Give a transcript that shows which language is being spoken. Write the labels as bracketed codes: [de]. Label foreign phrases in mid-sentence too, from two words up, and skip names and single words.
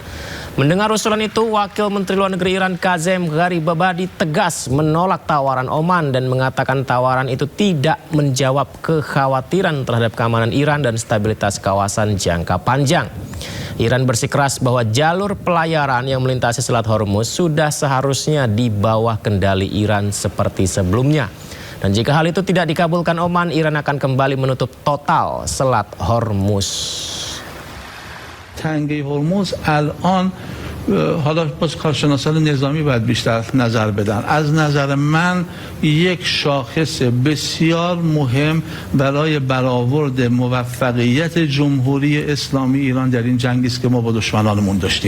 [id] Mendengar usulan itu, Wakil Menteri Luar Negeri Iran Kazem Gharibabadi tegas menolak tawaran Oman dan mengatakan tawaran itu tidak menjawab kekhawatiran terhadap keamanan Iran dan stabilitas kawasan jangka panjang. Iran bersikeras bahwa jalur pelayaran yang melintasi Selat Hormuz sudah seharusnya di bawah kendali Iran seperti sebelumnya. Dan jika hal itu tidak dikabulkan Oman, Iran akan kembali menutup total Selat Hormuz. [fa] تنگه هرمز الان حالا باز کارشناسان نظامی باید بیشتر نظر بدن. از نظر من یک شاخص بسیار مهم برای برآورد موفقیت جمهوری اسلامی ایران در این جنگی است که ما با دشمنانمون داشتیم.